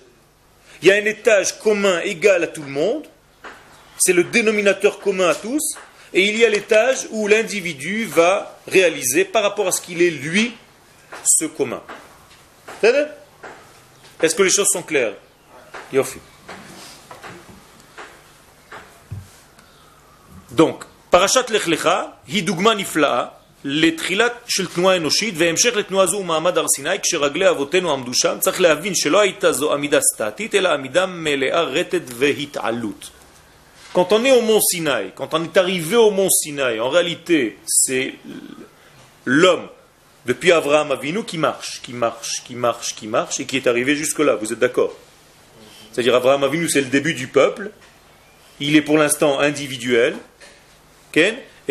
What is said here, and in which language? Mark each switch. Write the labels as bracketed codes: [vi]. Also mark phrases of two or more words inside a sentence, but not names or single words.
[fr] Il y a un étage commun égal à tout le monde, c'est le dénominateur commun à tous, et il y a l'étage où l'individu va réaliser par rapport à ce qu'il est lui, ce commun. Est-ce que les choses sont claires? Yofi. Donc, [he] פרשת לך לך היא דוגמה נפלאה, לתחילת של תנועה אנושית והמשך לתנועה זו מעמד הר סיני כשרגלי אבותינו עמדו שם. צריך להבין שלא הייתה זו עמידה סטטית אלא עמידה מלאה רטט והתעלות. [fr] Quand on est au mont Sinaï, quand on est arrivé au mont Sinaï, en réalité c'est l'homme depuis Avraham Avinu qui marche et qui est arrivé jusque là, vous êtes d'accord? C'est-à-dire Avraham Avinu c'est le début du peuple, il est pour l'instant individuel, okay?